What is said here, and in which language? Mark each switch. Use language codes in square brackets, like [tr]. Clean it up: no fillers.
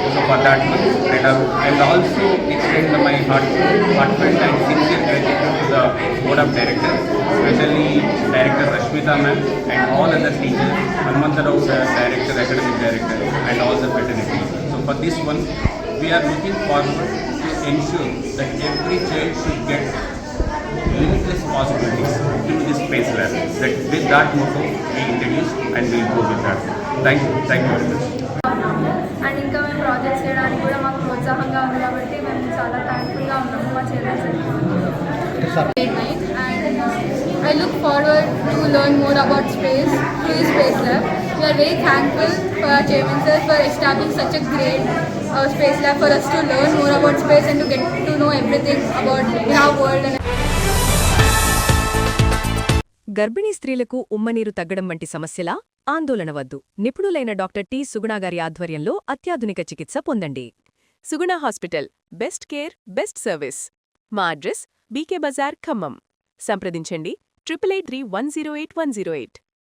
[en] So for that one, I will also extend my heartfelt and sincere gratitude to the board of directors, especially Director Rashmita ma'am and all other teachers, Hanumantarao sir, Director, Academic Director, and all the fraternity. So for this one, we are looking forward to ensure that every child should get limitless possibilities through this space lab. That with that motto we introduce and we will go with that. Thank you very much. [te] And ఇంకా మేము projects చేయడానికి కూడా మాకు ప్రోత్సాహంగా ఉంది కాబట్టి మేము చాలా థ్యాంక్ఫుల్గా ఉన్నాము మా chairman [en] And I look forward to learn more about space to the space lab. We are very thankful for our chairman sir for establish such a great space lab for us to learn more about space and to get to know everything about in our world. [te] గర్భిణీ స్త్రీలకు ఉమ్మనీరు తగ్గడం వంటి సమస్యలా ఆందోళన వద్దు. నిపుణులైన doctor T సుగుణాగారి ఆధ్వర్యంలో అత్యాధునిక చికిత్స పొందండి. సుగుణ hospital, best care, best service. మా అడ్రస్ బీకే బజార్, ఖమ్మం. సంప్రదించండి 8883108108.